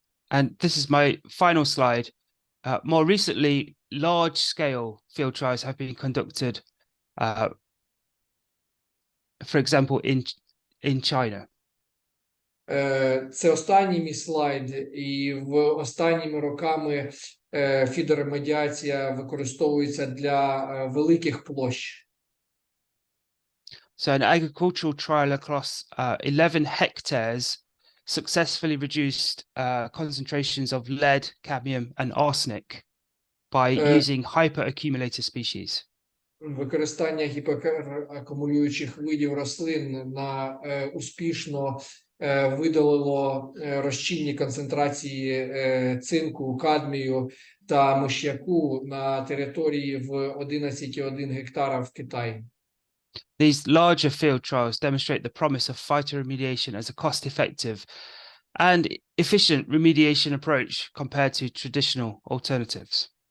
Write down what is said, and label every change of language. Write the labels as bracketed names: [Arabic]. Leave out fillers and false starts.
[English] And this is my final slide. More recently, large-scale field trials have been conducted, for example, in China. [Ukrainian] Це останній мій слайд, і останніми роками фіторемедіація використовується для великих площ. [English] So an agricultural trial across 11 hectares successfully reduced concentrations of lead, cadmium, and arsenic by using hyperaccumulator species. [Ukrainian] Використання гіперакумулюючих видів рослин успішно видалило розчинні концентрації цинку, кадмію та миш'яку на території в 11,1 гектара в Китаї. [English] These larger field trials demonstrate the promise of phytoremediation as a cost-effective and efficient remediation approach compared to traditional alternatives.